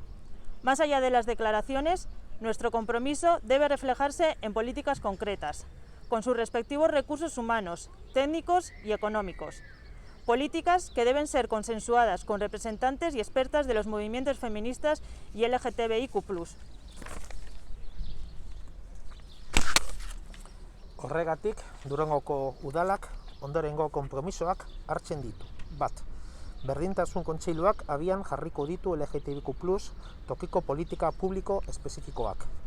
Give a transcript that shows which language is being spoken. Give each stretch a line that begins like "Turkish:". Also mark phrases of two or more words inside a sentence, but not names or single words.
Spanish: Más allá de las declaraciones, nuestro compromiso debe reflejarse en políticas concretas, con sus respectivos recursos humanos, técnicos y económicos. Políticas que deben ser consensuadas con representantes y expertas de los movimientos feministas y LGTBIQ+.
Basque: Horregatik, Durangoko udalak ondorengo konpromisoak hartzen ditu. Bat, Berdintasun Kontseiluak abian jarriko ditu LGTBIQ+ tokiko politika publiko espezifikoak.